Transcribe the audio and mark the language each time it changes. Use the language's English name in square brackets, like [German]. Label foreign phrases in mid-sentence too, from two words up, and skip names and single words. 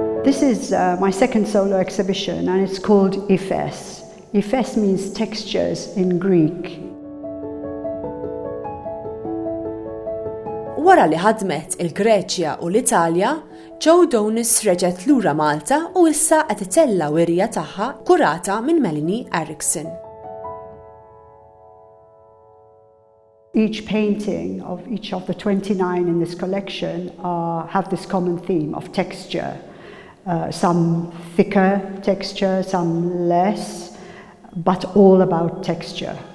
[English] this is my second solo exhibition, and it's called YFES. YFES means textures in Greek. [Maltese] Wara li ħadmet il-Greċja u l-Italja, Jo Dounis reġgħet lura Malta u issa qed ittella Wirja tagħha kkurata minn Melanie Erixon. [English] Each painting of each of the 29 in this collection have this common theme of texture. Some thicker texture, some less, but all about texture.